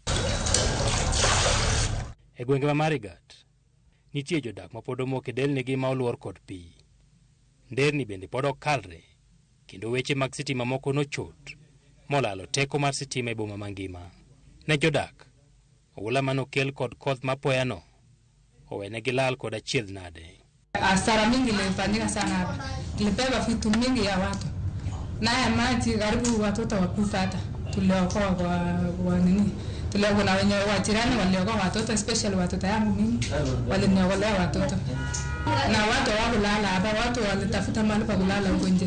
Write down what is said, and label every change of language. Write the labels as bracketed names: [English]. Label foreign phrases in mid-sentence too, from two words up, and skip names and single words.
[Luo (Kenya and Tanzania)] E gwenge ma Marigat nitie jodak ma pod omok e delnigi ma oluor kod pi. Nderni bende pod okalre kendo weche mag sitima moko nochot molalo teko mar sitima e boma mangima. Ne jodak hula mano kel kod koth mapoyano owenegi lal kod achiedh nade. [Swahili] Hasara mingi ilifanyika sana hapa. Ilibeba vitu mingi ya watu. Naye maji karibu watoto wakufa hata. Tuliokoa kwa nini? Tuliokoa na wenye wajirani waliokoa watoto, especially watoto yangu mimi. Waliniokolea watoto. Na watu hawakulala hapa, watu walitafuta mahali pa kulala huko nje.